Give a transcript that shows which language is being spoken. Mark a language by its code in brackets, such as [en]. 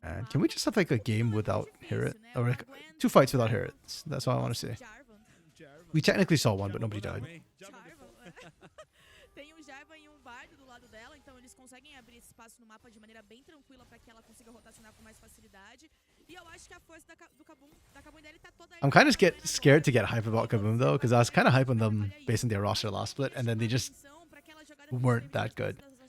[en] Can we just have like a game without Hear It? Or like 2 fights without Hear It? That's all I want to see. We technically saw one, but nobody died. [pt] Tem Jarvan e Bardo do lado dela, então eles conseguem abrir esse espaço no mapa de maneira bem tranquila para que ela consiga rotacionar com mais facilidade. E eu acho que a força da Kaboom dele tá toda aí. [en] I'm kind of scared to get hype about Kaboom though, because I was kind of hype on them based on their roster last split, and then they just weren't that good.